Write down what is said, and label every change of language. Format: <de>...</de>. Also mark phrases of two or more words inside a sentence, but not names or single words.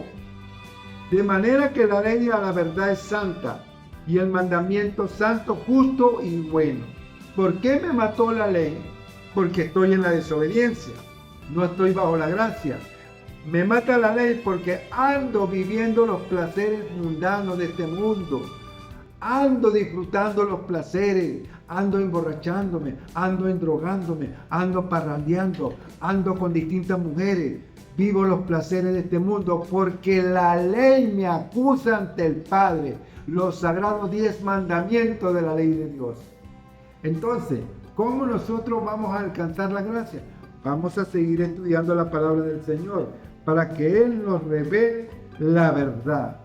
<es>De manera que la ley a la verdad es santa y el mandamiento santo, justo y bueno. ¿Por qué me mató la ley? Porque estoy en la desobediencia, no estoy bajo la gracia. Me mata la ley porque ando viviendo los placeres mundanos de este mundo. Ando disfrutando los placeres, ando emborrachándome, ando endrogándome, ando parrandeando, ando con distintas mujeres. Vivo los placeres de este mundo porque la ley me acusa ante el Padre. Los sagrados 10 mandamientos de la ley de Dios. Entonces, ¿cómo nosotros vamos a alcanzar la gracia? Vamos a seguir estudiando la palabra del Señor para que Él nos revele la verdad.</es>